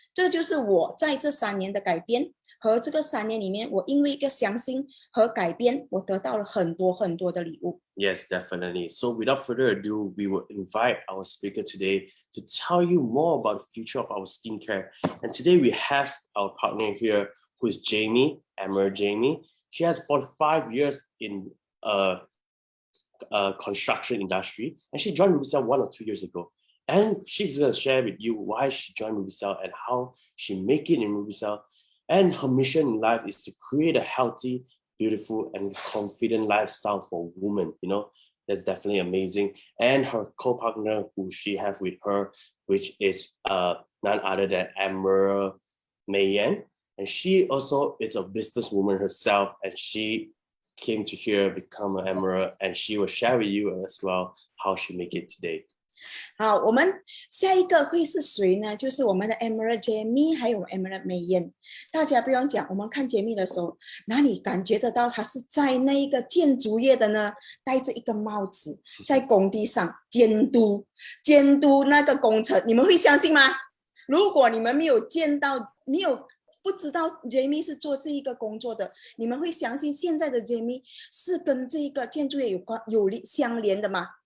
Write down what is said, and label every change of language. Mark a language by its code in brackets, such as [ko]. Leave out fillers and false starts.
[zh] 这就是我在这3年的改变，和这个3年里面，我因为一个相信和改变，我得到了很多很多的礼物。 [en] Yes, definitely. So without further ado, we will invite our speaker today to tell you more about the future of our skincare. And today we have our partner here, who is Jamie, Emerald Jamie. She has 45 years in construction industry, and she joined Roussel 1 or 2 years ago. And she's going to share with you why she joined RubyCell and how she make it in RubyCell. And her mission in life is to create a healthy, beautiful, and confident lifestyle for women. You know, that's definitely amazing. And her co-partner who she have with her, which is none other than Emerald Mayan. And she also is a businesswoman herself, and she came to here become an Emerald, and she will share with you as well how she make it today. [zh] 好，我们下一个会是谁呢？就是我们的 Emerald Jamie 还有 Emerald Mayan。大家不用讲，我们看 Jamie 的时候，哪里感觉得到他是在那一个建筑业的呢？戴着一个帽子，在工地上监督那个工程，你们会相信吗？如果你们没有见到，不知道 Jamie 是做这一个工作的，你们会相信现在的 Jamie 是跟这个建筑业有相连的吗？